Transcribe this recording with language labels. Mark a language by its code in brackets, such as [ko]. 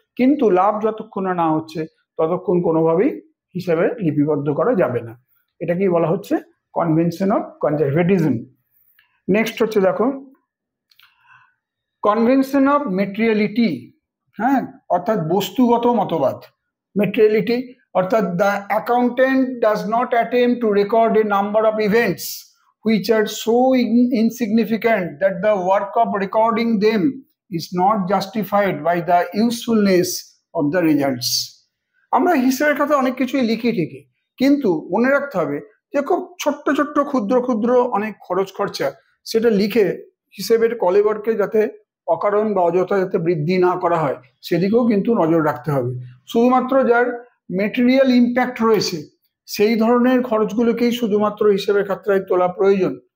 [bn] কিন্তু লাভ যতক্ষণ না হচ্ছে ততক্ষণ কোনোভাবেই হিসেবে লিপিবদ্ধ করা যাবে না। এটাকেই বলা হচ্ছে কনভেনশন অফ কনজারভেটিজম। নেক্সট হচ্ছে দেখো কনভেনশন অফ মেটেরিয়ালিটি, হ্যাঁ, অর্থাৎ বস্তুগত মতবাদ। [en] Materiality অর্থাৎ the accountant does not attempt to record a number of events which are so insignificant that the work of recording them is not justified by the usefulness of the results. [bn] আমরা হিসেবের খাতা অনেক কিছুই লিখি ঠিকই, কিন্তু মনে রাখতে হবে যে খুব ছোট্ট ছোট্ট ক্ষুদ্র ক্ষুদ্র অনেক খরচ খরচা সেটা লিখে হিসেবের কলেবরকে যাতে অকারণ বা অযথা যাতে বৃদ্ধি না করা হয় সেদিকেও কিন্তু নজর রাখতে হবে। শুধুমাত্র যার মেটেরিয়াল ইম্প্যাক্ট রয়েছে সেই ধরনের খরচগুলোকেই শুধুমাত্র হিসেবের খাতায় তোলা প্রয়োজন।